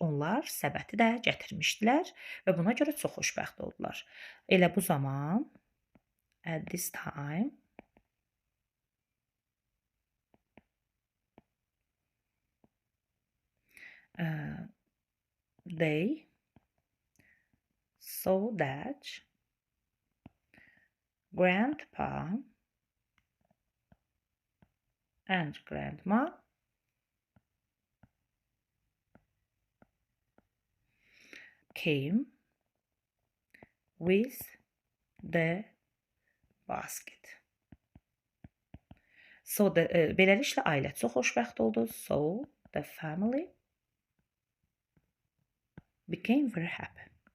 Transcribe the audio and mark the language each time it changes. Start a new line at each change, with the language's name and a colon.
Azerbaijani: Onlar səbəti də gətirmişdilər və buna görə çox xoşbəxt oldular. Elə bu zaman
English: at this time they saw that grandpa and grandma came with the basket.
Azerbaijani: So beləliklə ailə çox xoşbəxt oldu.
English: So the family became very happy.